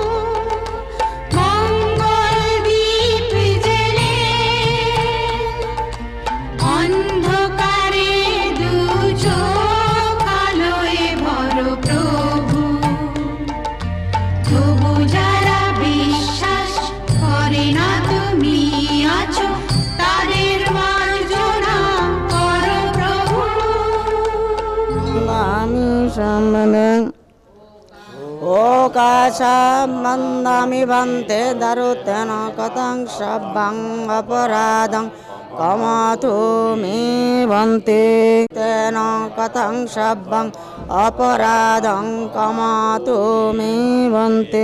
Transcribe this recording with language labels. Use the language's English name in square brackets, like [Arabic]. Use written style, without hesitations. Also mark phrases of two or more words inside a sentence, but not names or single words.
[Bangla] মঙ্গল দীপ জেলে অন্ধকারে দু চোখ আলোয় ভরো প্রভু। তবু যারা বিশ্বাস করে না তুমি আছো, তাদের মার্জনা করো প্রভু। [Pali] নামি সামনে ওকাশাম মন্দামি বন্তে দারুতেন কতং সব্বং অপরাধং কমাতু মে বন্তে তেন কতং সব্বং অপরাধং কমাতু মে বন্তে।